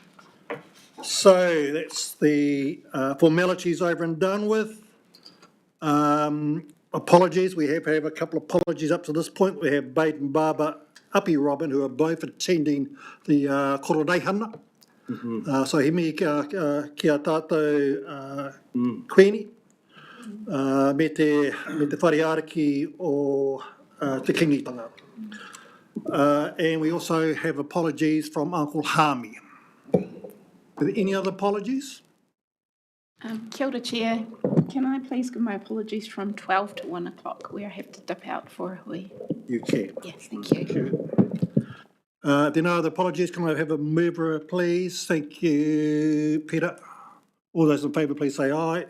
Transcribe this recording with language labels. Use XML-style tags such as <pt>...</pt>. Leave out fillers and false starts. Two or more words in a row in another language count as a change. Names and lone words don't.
<en>So that's the formalities over and done with. Apologies, we have a couple of apologies up to this point. We have Bade and Barbara Api Robin, who are both attending the kororeihana.</en> <mi>So he me kia tātou Queenie, me te whareariki o te kingitanga.</mi> <en>And we also have apologies from Uncle Hami. Are there any other apologies?</en> <mi>Kia ora,</mi> <en>Chair. Can I please give my apologies from 12 to 1 o'clock where I have to dip out for a hui? You can. Yes, thank you. If there are no other apologies, can I have a mover, please? Thank you, Peter. All those in favour, please say aye.</en>